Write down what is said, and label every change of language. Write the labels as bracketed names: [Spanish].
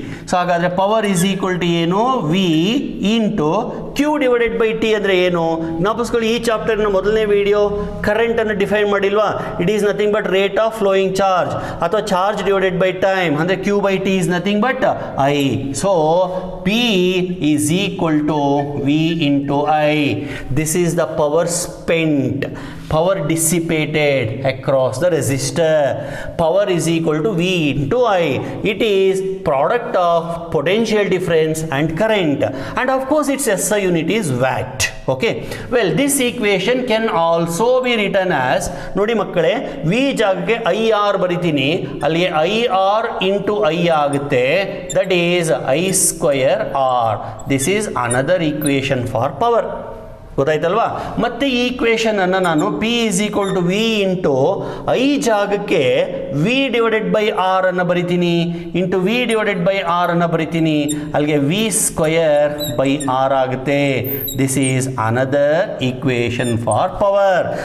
[Kannada] So ಹಾಗಾದರೆ [English] power is equal to [Kannada] ಏನು? V into Q divided by T ಅಂದರೆ ಏನು? ಜ್ಞಾಪಿಸ್ಕೊಳ್ಳಿ, ಈ ಚಾಪ್ಟರ್ನ ಮೊದಲನೇ ವಿಡಿಯೋ ಕರೆಂಟನ್ನು ಡಿಫೈನ್ ಮಾಡಿಲ್ವಾ? [English] It is nothing but rate of flowing charge ಅಥವಾ charge divided by time, ಅಂದರೆ Q by T is nothing but I. So P is equal to V into I. This is the power spent, power dissipated across the resistor. Power is equal to V into I. It is product of potential difference and current, and of course its SI unit is watt. Okay, well this equation can also be written as, [Kannada] ನೋಡಿ ಮಕ್ಕಳೇ, V ಜಾಗಕ್ಕೆ IR ಬರಿತೀನಿ, ಅಲ್ಲಿ IR into I ಆಗುತ್ತೆ. [English] That is I square R. This is another equation for power. [Kannada] ಗೊತ್ತಾಯ್ತಲ್ವಾ? ಮತ್ತೆ ಈ equation ಅನ್ನು ನಾನು [English] P is equal to V [Kannada] into I ಜಾಗಕ್ಕೆ V ಡಿವೈಡೆಡ್ ಬೈ ಆರ್ ಅನ್ನು ಬರಿತೀನಿ, into V divided by R ಅನ್ನು ಬರಿತೀನಿ, ಅಲ್ಲಿಗೆ V ಸ್ಕ್ವಯರ್ ಬೈ ಆರ್ ಆಗುತ್ತೆ. [English] This is another equation for power.